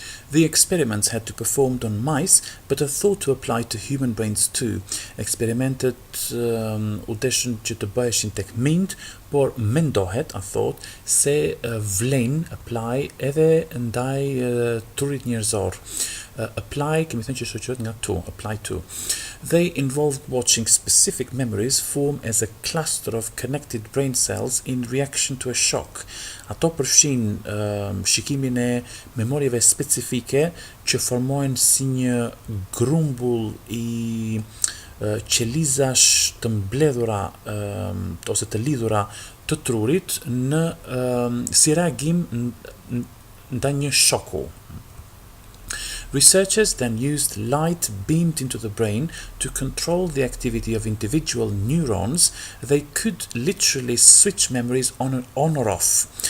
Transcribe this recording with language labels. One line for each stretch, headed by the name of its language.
English: The experiments had to be performed on mice, but are thought to apply to human brains too.
Albanian: Eksperimentet u deshën që të bëheshin tek mind, por mendohet, a thot, se vlen apply edhe ndaj trurit njerëzor. Apply, kemi thënë që shoqërohet nga to, apply to.
English: They involved watching specific memories form as a cluster of connected brain cells in reaction to a shock.
Albanian: Ato përfshin shikimin e memorieve specifike që formohen si një grumbull i qelizash të mbledhura ose të lidhura të trurit në si reagim ndaj një shoku.
English: Researchers then used light beamed into the brain to control the activity of individual neurons. They could literally switch memories on or off.